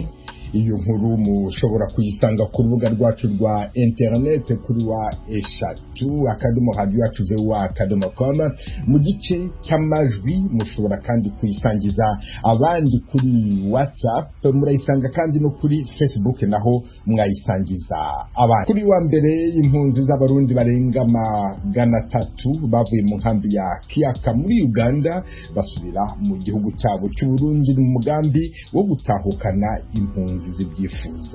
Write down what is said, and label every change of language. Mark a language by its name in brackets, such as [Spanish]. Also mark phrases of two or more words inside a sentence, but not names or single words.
[Rundi] Iyo nkuru mushobora kuyisanga ku rubuga rwacu rwa internet kuri wa eshatu@radioyacu.com. Mu gice cy'amajwi mushobora kandi kuyisangiza abandi kuri WhatsApp, murayisanga kandi no kuri Facebook, naho mwayisangiza abandi. Kuri wa mbere, impunzi z'abarundi barenga 300 bavuye mu nkambi ya Kiaka muri Uganda basubira mu gihugu cyabo cy'u Burundi mu mugambi wo gutahukana impunzi zibyifuza.